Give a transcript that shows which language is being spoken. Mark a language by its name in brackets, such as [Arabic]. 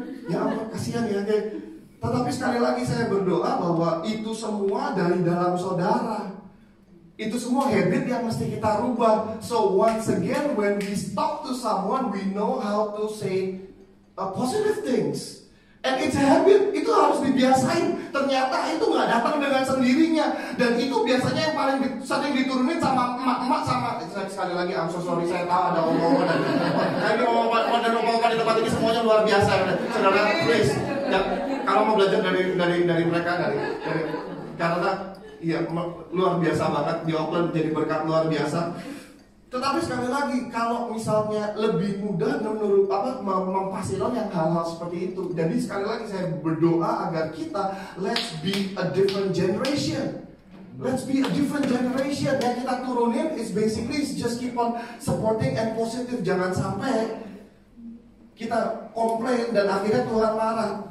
[Indonesian] Ya ampun, kasihan ya kayak. Tetapi sekali lagi saya berdoa bahwa itu semua dari dalam saudara. Itu semua habit yang mesti kita rubah. [English] So once again, when we talk to someone, we know how to say positive things. And it's a habit, [Indonesian] itu harus dibiasain. Ternyata itu nggak datang dengan sendirinya. Dan itu biasanya yang paling sering diturunin sama emak-emak sama. Sekali lagi, [English] I'm so sorry, [Indonesian] saya tahu ada omongan. Ini omongan di tempat ini semuanya luar biasa. Saudara, please. Ya, kalau mau belajar dari mereka, karena iya, luar biasa banget di Auckland, jadi berkat luar biasa. Tetapi sekali lagi, kalau misalnya lebih mudah memfasilitasi yang hal-hal seperti itu. Jadi sekali lagi saya berdoa agar kita [English] let's be a different generation. Let's be a different generation. [Indonesian] Yang kita turunin [English] is basically just keep on supporting and positive. [Indonesian] Jangan sampai kita komplain dan akhirnya Tuhan marah.